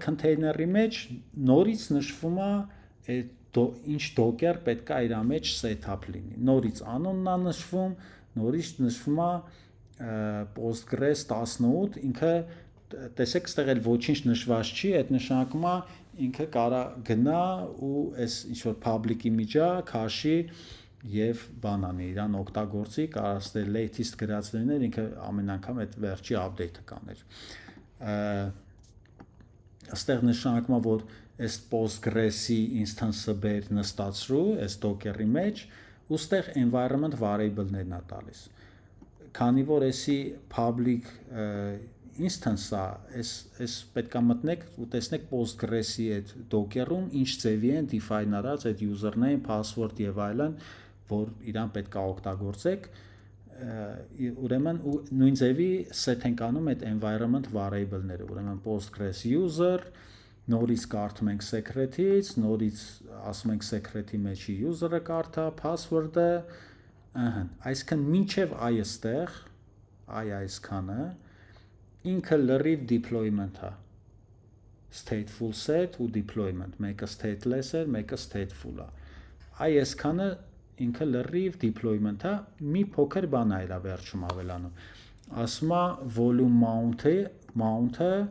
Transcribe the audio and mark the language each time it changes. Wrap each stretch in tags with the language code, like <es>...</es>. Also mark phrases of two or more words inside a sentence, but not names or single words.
<hy>container-ի մեջ նորից նշվում է այդ ինչ docker պետք է իր մեջ setup լինի։ Նորից անունն է նշվում, նորից նշվում է Postgres 18, ինքը տեսեք, ստեղ էլ ոչինչ նշված չի, այդ նշանակում է ինքը կարա գնա ու այս ինչ որ</hy> <en>public image-ը</en> <hy>քաշի եւ բանանի իրան օգտագործի, կարա latest գրած լիներ, ինքը ամեն անգամ այդ վերջի update-ը կաներ։ Այստեղ նշանակում է, որ այս Postgres-ի instance-ը բեր նստածրու, այս Docker-ի մեջ, ու ստեղ</hy> <en>environment variable-ներն</en> <hy>է տալիս։ քանի որ էսի</hy> <en>public instance-ա,</en> <hy>այս պետքա մտնեք ու տեսնեք Postgres-ի այդ Docker-ում ինչ ձևի են define արած այդ username, password եւ այլն, որ իրան պետքա օգտագործեք, ուրեմն նույն ձևի set ենք անում այդ</hy> <en>environment variable-ները,</en> <hy>ուրեմն Postgres user, նորից կարդում ենք secret-ից, նորից ասում ենք secret-ի մեջի user-ը կարդա, password-ը, այսքան մինչև այստեղ, այսքանը ինքը լրիվ deployment է,</hy> <en>stateful set</en> <hy>ու deployment, մեկը stateless է, մեկը stateful է, այսքանը ինքը լրիվ deployment է, մի փոքր բան է իրա վերջում ավելանում, ասում է</hy> <en>volume mount-ը</en>